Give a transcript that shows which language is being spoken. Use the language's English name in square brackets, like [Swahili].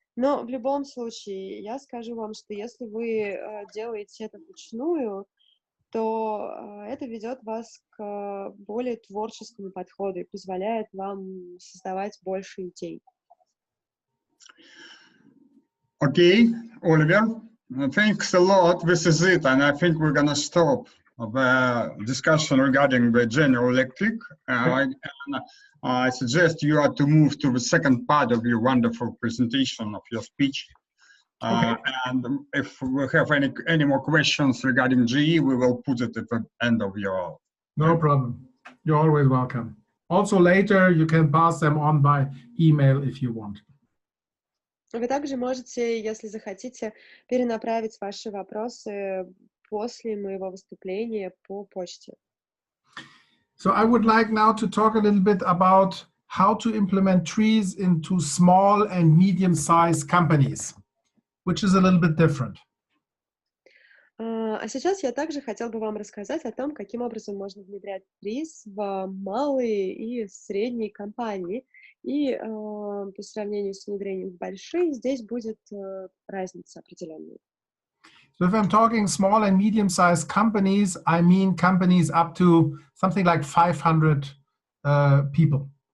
[Russian] Но в любом случае, я скажу вам, что если вы делаете это вручную, то это ведет вас к более творческому подходу и позволяет вам создавать больше идей. [English] Okay, Oliver, thanks a lot. This is it, and I think we're going to stop the discussion regarding the General Electric. I suggest you are to move to the second part of your wonderful presentation of your speech. Okay. And if we have any more questions regarding GE, we will put it at the end of your... No problem. You're always welcome. Also later, you can pass them on by email if you want. [Russian] Вы также можете, если захотите, перенаправить ваши вопросы после моего выступления по почте. [English] So I would like now to talk a little bit about how to implement TRIZ into small and medium-sized companies, which is a little bit different. [Russian] А сейчас я также хотел бы вам рассказать о том, каким образом можно внедрять ТРИЗ в малые и средние компании. И по сравнению с внедрением в большие, здесь будет разница определенная. [English] So if I'm talking small and medium-sized companies, I mean companies up to something like 500 people.